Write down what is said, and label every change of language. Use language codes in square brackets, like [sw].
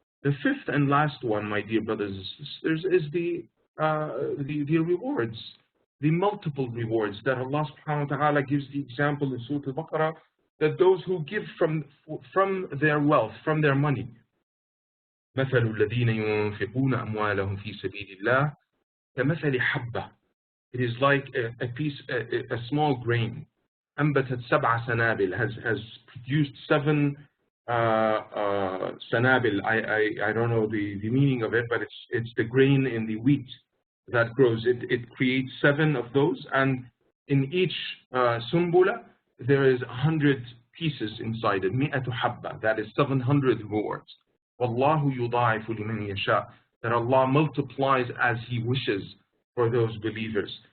[en] The fifth and last one, my dear brothers and sisters, is the rewards, the multiple rewards that Allah subhanahu wa ta'ala gives the example in Surah Al-Baqarah, that those who give from their wealth, from their money, [ar] مثل الذين ينفقون أموالهم في سبيل الله كمثل حبة. [en] It is like a small grain. [ar] أنبتت سبع سنابل, [en] has produced 7 sanabil. I don't know the meaning of it, but it's the grain in the wheat that grows. It creates 7 of those, and in each sumbula there is 100 pieces inside it. [ar] مئة حبة, [en] that is 700 rewards. [ar] Wallahu yudaifu liman yasha, [en] that Allah multiplies as He wishes for those believers.